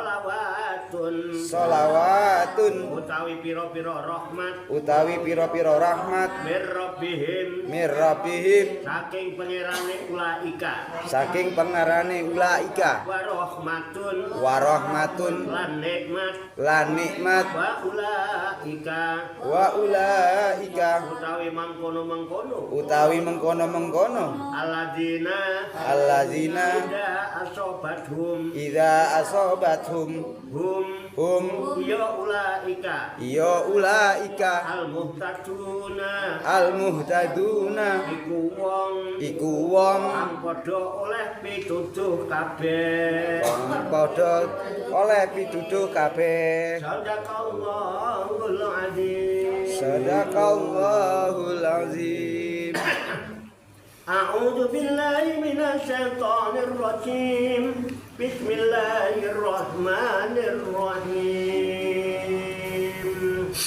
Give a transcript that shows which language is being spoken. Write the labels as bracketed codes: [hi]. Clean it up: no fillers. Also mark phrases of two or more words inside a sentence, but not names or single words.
[jv] sholawatun utawi pira-pira rahmat [ar] من ربهم [jv] saking pangerane [ar] أولئك ورحمة [jv] lan nikmat [ar] وأولئك [jv] utawi mengkono [ar] الذين إذا أصابتهم هم يا أولئك يا أولئك [jv] al-muhtaduna iku wong kang padha oleh pituduh kabeh [ar] صدق الله العظيم. أعوذ بالله من الشيطان الرجيم. Bismillahirrahmanirrahim.